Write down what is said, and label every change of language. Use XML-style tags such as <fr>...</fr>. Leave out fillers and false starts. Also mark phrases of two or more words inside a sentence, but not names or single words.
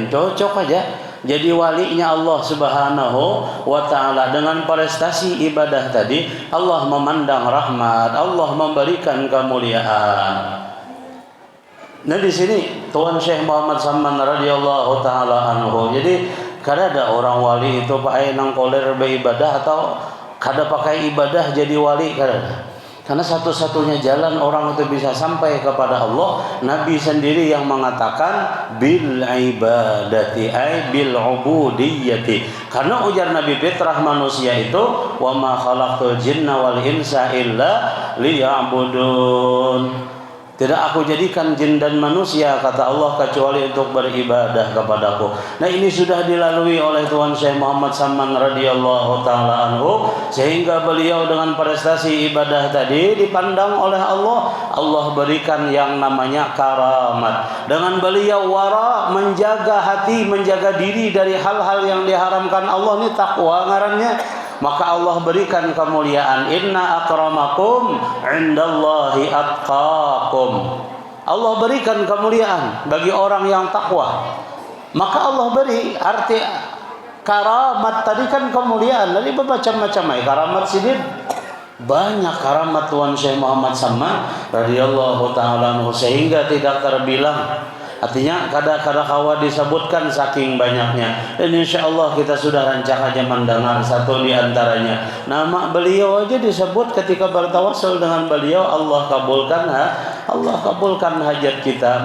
<id>Cocok aja jadi walinya Allah</id> <ar>سبحانه وتعالى.</ar> <id>Dengan prestasi ibadah tadi Allah memandang rahmat, Allah memberikan kemuliaan. Nah di sini Tuan Syekh Muhammad Saman</id> <ar>رضي الله تعالى عنه.</ar> <id>Jadi kada ada orang wali itu pakai nang koler beribadah atau kada pakai ibadah jadi wali, kada ada. Karena satu-satunya jalan orang itu bisa sampai kepada Allah, Nabi sendiri yang mengatakan</id> <ar>بالعبادة أي بالعبودية.</ar> <id>Karena ujar Nabi fitrah manusia itu</id> <ar>وما خلقت الجن والإنس إلا ليعبدون.</ar> <id>Tidak aku jadikan jin dan manusia, kata Allah, kecuali untuk beribadah kepadaku. Nah ini sudah dilalui oleh Tuan Syekh Muhammad Saman</id> <ar>رضي الله تعالى عنه,</ar> <id>sehingga beliau dengan prestasi ibadah tadi dipandang oleh Allah. Allah berikan yang namanya karamat. Dengan beliau wara, menjaga hati, menjaga diri dari hal-hal yang diharamkan Allah, ini takwa ngarannya. Maka Allah berikan kemuliaan.</id> <ar>إن أكرمكم عند الله أتقاكم.</ar> <id>Allah berikan kemuliaan bagi orang yang takwa. Maka Allah beri arti karamat tadi kan kemuliaan, tadi bermacam-macam karamat sidin. Banyak karamat Tuan Syekh Muhammad Samman</id> <ar>رضي الله تعالى عنه</ar> <id>sehingga tidak terbilang. Artinya kada kawa disebutkan saking banyaknya. Dan insyaallah kita sudah rancang aja mendengar satu di antaranya. Nama beliau aja disebut ketika bertawassul dengan beliau, Allah kabulkan hajat kita.</id>